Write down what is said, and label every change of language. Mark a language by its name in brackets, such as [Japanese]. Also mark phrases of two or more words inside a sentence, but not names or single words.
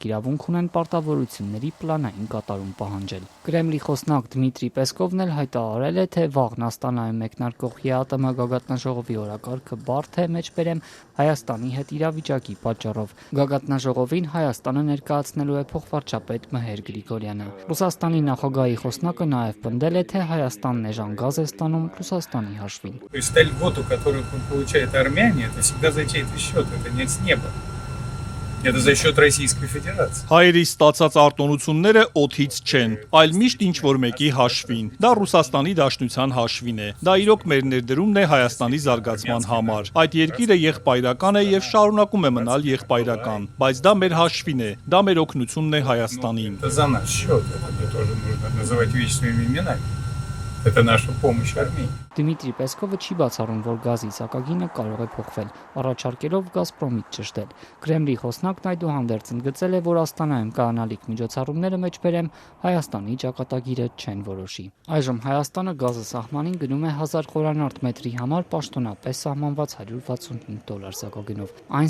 [Armenian] իրավունք ունեն պարտավորությունների պլանային կատարում պահանջել։ Կրեմլի խոսնակ Դմիտրի Պեսկովն էլ հայտարարել է, թե վաղն Աստանայում մեկնարկող ԵԱՏՄ գագաթնաժողովի օրակարգը բարդ է մեջբերեմ Հայաստանի հետ իրավիճակի պատճառով։ Գագաթնաժողովին Հայաստանը ներկայացնելու է փոխվարչապետ Մհեր Գրիգորյանը։ Ռուսաստանի նախագահի խոսնակը նաև պնդել է, թե Հայաստանն էժան գազ է ստանում Ռուսաստանի հաշվին։ [Russian] Это не с неба. Это за счет Российской Федерации. [Armenian] Հայերի ստացած արտոնությունները օդից չեն, այլ միշտ ինչ-որ մեկի հաշվին։ Դա Ռուսաստանի Դաշնության հաշվին է։ Դա իրոք մեր ներդրումն է Հայաստանի զարգացման համար։ Այդ երկիրը եղբայրական է եւ շարունակում է մնալ եղբայրական, բայց դա մեր հաշվին է, դա մեր օգնությունն է Հայաստանին։ [Russian] Это за наш счет, это тоже нужно называть вещи своими именами. Это наша помощь армии. [Armenian] Դմիտրի Պեսկովը չի բացառում, որ գազի սակագինը կարող է փոխվել, առաջարկելով Գազպրոմից ճշտել։ Կրեմլի խոսնակն այդուհանդերձ ընդգծել է, որ Աստանայում կայանալիք միջոցառումները մեջբերեմ Հայաստանի ճակատագիրը չեն որոշի։ Այժմ Հայաստանը գազը սահմանին գնում է 1000 խորանարդ մետրի համար պաշտոնապես սահմանված $165 սակագնով։ Այն